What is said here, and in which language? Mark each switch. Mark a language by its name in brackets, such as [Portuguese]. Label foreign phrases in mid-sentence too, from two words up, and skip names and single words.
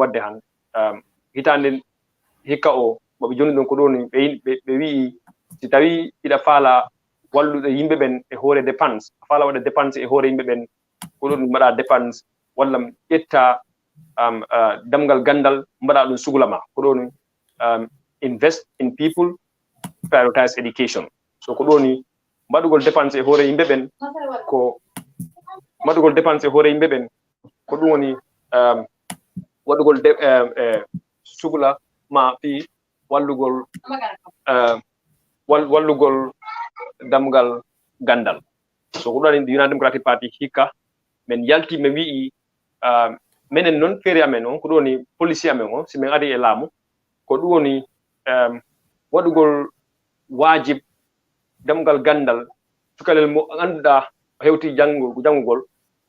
[Fula] wadde han hitande hikka o moɓe joni ɗon ko ɗon ɓe wii si tawi iɗa faala wallude yimɓe ɓen e hoore dépense faala waɗa dépense e hoore yimɓe ɓen ko ɗon ɗum mbaɗa dépense walla ƴetta damgal gandal mbaɗa ɗum sugla ma ko ɗon [English] invest in people prioritize education [Fula] so ko ɗoni mbaɗugol dépense e hoore yimɓe ɓen ko mbaɗugol dépense e hoore yimɓe ɓen ko ɗum woni waɗugol sugla ma fi wallugol wallugol damgal gandal so ko ɗon United Democratic Party hikka men yalti men wi'i menen noon feere amen on ko ɗum woni policy amen on si min ari e laamu ko ɗum woni waɗugol wajib damgal gandal cukalel mo ganduɗa hewti jangugol o